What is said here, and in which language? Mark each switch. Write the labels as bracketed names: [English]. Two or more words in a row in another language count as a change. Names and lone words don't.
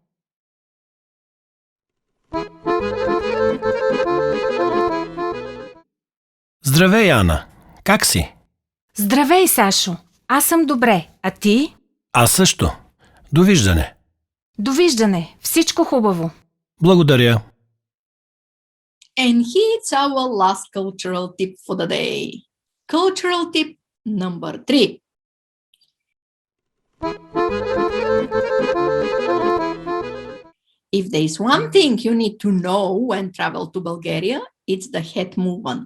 [Bulgarian] Здравей, Ана. Как си? Здравей, Сашо! Аз съм добре. А ти? Аз също. Довиждане. Довиждане! Всичко хубаво! Благодаря. [English] And here's our last cultural tip for the day. Cultural tip number 3. If there's one thing you need to know when travel to Bulgaria, it's the head movement.